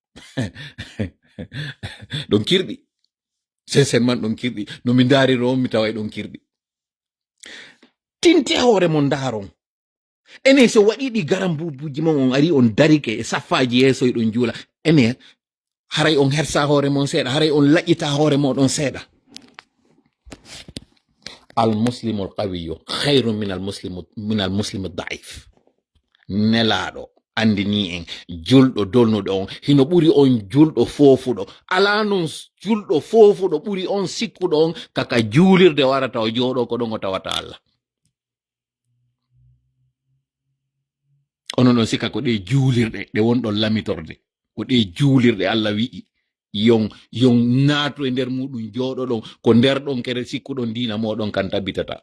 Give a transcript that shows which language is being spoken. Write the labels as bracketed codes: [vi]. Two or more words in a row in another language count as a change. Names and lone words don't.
[ff] Ɗon kirɗi. Sincèrement ɗon kirɗi. No mi dariro on mi taway ɗon kirɗi. Tinte hoore mon daron. Ene so waɗiɗi garam bubuji mon on ari on darike e saffaji yeeso ɗon juula. Ene haray on hersa hoore mon seeɗa. Haray on laƴƴita hoore moɗon seeɗa. [ar] المسلم القوي خير من المسلم الضعيف. [ff] Nelaɗo andini en julɗo dolnuɗo on hino ɓuri on julɗo fofuɗo. Ala non julɗo fofuɗo ɓuri on sikkuɗo on kaka juulirde warata o jooɗo ko ɗon o tawata Allah. Onon ɗon sikka ko ɗe juulirɗe ɗe wonɗon lamitorde ko ɗe juulirɗe Allah wi'i yon naatu e nder muɗum jooɗo ɗon ko nder ɗon kere sikkuɗon diina moɗon kan tabitata.